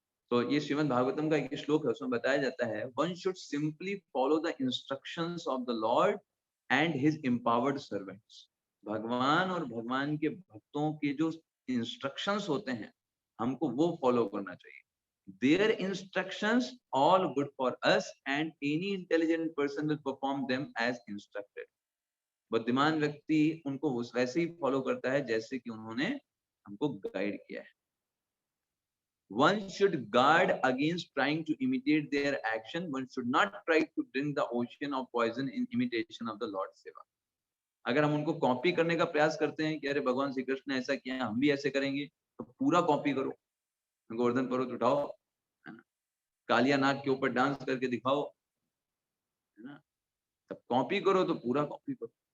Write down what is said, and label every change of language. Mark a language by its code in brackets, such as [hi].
[hi] तो ये श्रीमद् भागवतम का एक श्लोक है, उसमें बताया जाता है, [en] One should simply follow the instructions of the lord and his empowered servants. [hi] भगवान और भगवान के भक्तों के जो इंस्ट्रक्शंस होते हैं हमको वो फॉलो करना चाहिए। [en] Their instructions all good for us and any intelligent person will perform them as instructed. [hi] बुद्धिमान व्यक्ति उनको वैसे ही फॉलो करता है जैसे कि उन्होंने हमको गाइड किया है। [en] One should guard against trying to imitate their action. One should not try to drink the ocean of poison in imitation of the Lord's seva. [hi] अगर हम उनको कॉपी करने का प्रयास करते हैं कि अरे भगवान श्री कृष्ण ने ऐसा किया हम भी ऐसे करेंगे, तो पूरा कॉपी करो, गोवर्धन पर्वत उठाओ, कालिया नाग के ऊपर डांस करके दिखाओ, है ना, तब कॉपी करो तो पूरा कॉपी करो।